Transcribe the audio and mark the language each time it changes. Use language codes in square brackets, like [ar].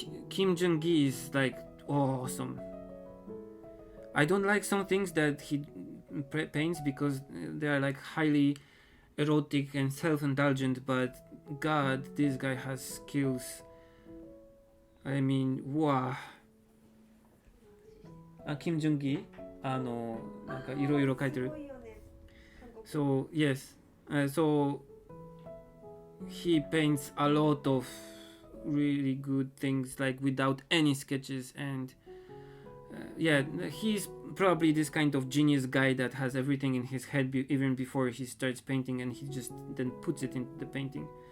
[en] Kim Jung-gi is like awesome. I don't like some things that he paints because they are like highly erotic and self-indulgent, but God, this guy has skills I mean, wow. [ja] キム・ジュンギなんかいろいろ書いてる。 [en] So yes, so he paints a lot of really good things like without any sketches, and yeah, he's probably this kind of genius guy that has everything in his head even before he starts painting, and he just then puts it in the painting.